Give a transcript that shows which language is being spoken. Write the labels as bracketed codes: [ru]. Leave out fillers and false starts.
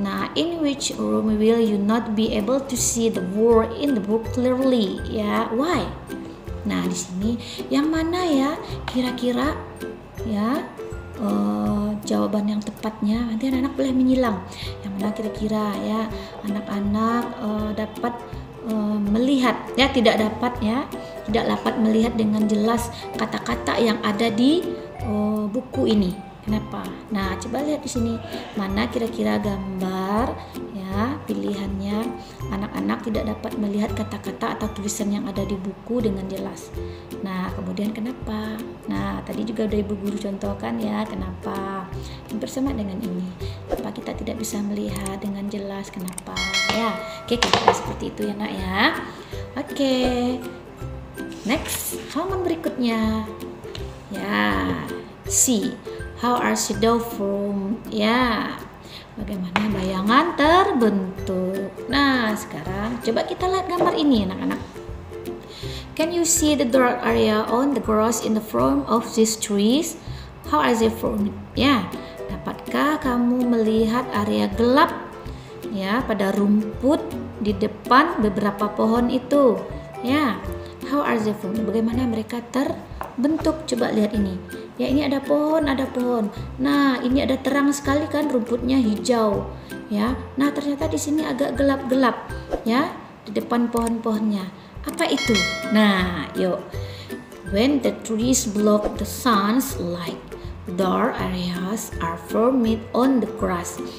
[en] Nah, in which room will you not be able to see the word in the book clearly? Ya, why? [id] Nah, di sini yang mana ya kira-kira ya jawaban yang tepatnya? Nanti anak-anak boleh menyilang. Yang mana kira-kira ya anak-anak dapat melihat ya, tidak dapat melihat dengan jelas kata-kata yang ada di buku ini. Kenapa? Nah, coba lihat di sini mana kira-kira gambar ya pilihannya. Anak-anak tidak dapat melihat kata-kata atau tulisan yang ada di buku dengan jelas. Nah, kemudian kenapa? Nah, tadi juga udah ibu guru contohkan ya, kenapa? Bersama dengan ini, apa kita tidak bisa melihat dengan jelas? Kenapa? Ya, oke, kira-kira seperti itu ya nak ya. Oke, next halaman berikutnya ya, C. [en] How are shadow formed? Ya, [id] bagaimana bayangan terbentuk? Nah, sekarang coba kita lihat gambar ini anak-anak. [en] Can you see the dark area on the grass in the front of these trees? How are they formed? [id] Ya, dapatkah kamu melihat area gelap ya pada rumput di depan beberapa pohon itu? Ya, [en] how are they formed? [id] Bagaimana mereka terbentuk? Coba lihat ini. Ya, ini ada pohon. Nah, ini ada terang sekali kan, rumputnya hijau. Ya, nah ternyata di sini agak gelap-gelap. Ya, di depan pohon-pohonnya. Apa itu? Nah, yuk. [en] When the trees block the sun's light, dark areas are formed on the grass.